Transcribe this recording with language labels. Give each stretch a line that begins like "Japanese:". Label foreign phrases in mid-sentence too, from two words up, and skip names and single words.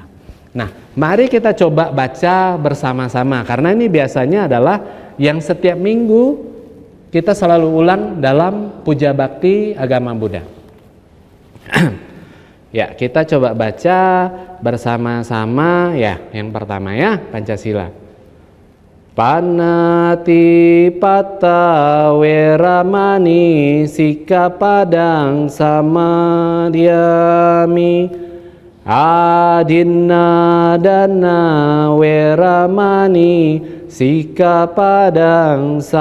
Indonesian: Nah, mari kita coba baca bersama-sama, karena ini biasanya adalah yang setiap minggu kita selalu ulang dalam puja bakti agama Buddha. Ya, kita coba baca bersama-sama ya. Yang pertama ya, Pancasila.
Pali: Panatipata weramani sikapadang samadhyami adinna dana weramani sikapadang